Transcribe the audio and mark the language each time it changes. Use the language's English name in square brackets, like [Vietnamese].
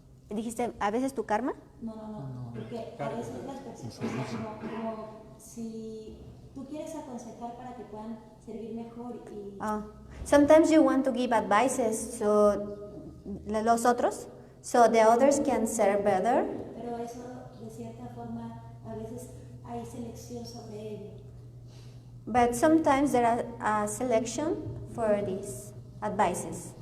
[Spanish] ¿Dijiste a veces tu karma? No, porque a veces las personas, como si tú quieres aconsejar para que puedan servir mejor y... [English] Sometimes you want to give advices so [Spanish] los otros, [English] so the others can serve better. [Spanish] Pero eso, de cierta forma, a veces hay selección sobre ello. [English] But sometimes there are a selection for these advices.